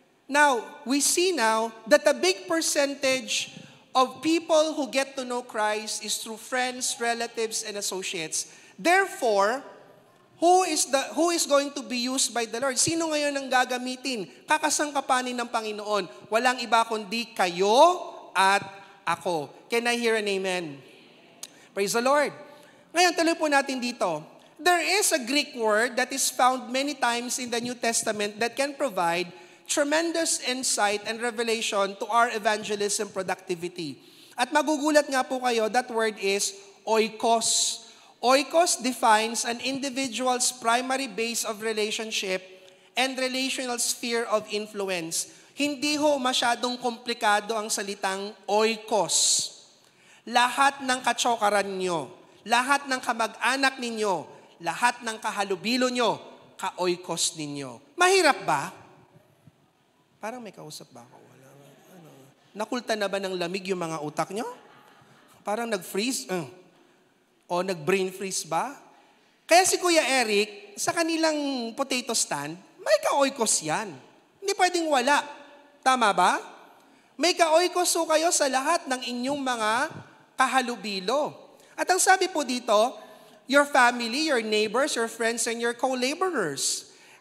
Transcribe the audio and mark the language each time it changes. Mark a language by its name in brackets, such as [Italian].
[English] Now, we see now that a big percentage of people who get to know Christ is through friends, relatives, and associates. Therefore, who is going to be used by the Lord? [Filipino] Sino ngayon ang gagamitin? Kakasangkapanin ng Panginoon. Walang iba kundi kayo at ako. [English] Can I hear an amen? Praise the Lord. [Filipino] Ngayon, tuloy po natin dito. [English] There is a Greek word that is found many times in the New Testament that can provide tremendous insight and revelation to our evangelism productivity. [Filipino] At magugulat nga po kayo, [English] that word is oikos. Oikos defines an individual's primary base of relationship and relational sphere of influence. [Filipino] Hindi ho masyadong komplikado ang salitang oikos. Lahat ng katsokaran nyo, lahat ng kamag-anak ninyo, lahat ng kahalubilo nyo, ka-oikos ninyo. Mahirap ba? Parang may kausap ba ako? Nakulta na ba ng lamig yung mga utak nyo? Parang nag-freeze? O nag-brain freeze ba? Kaya si Kuya Eric, sa kanilang potato stand, may ka-oikos yan. Hindi pwedeng wala. Tama ba? May ka-oikos ho kayo sa lahat ng inyong mga kahalubilo. At ang sabi po dito, [English] your family, your neighbors, your friends, and your co-laborers.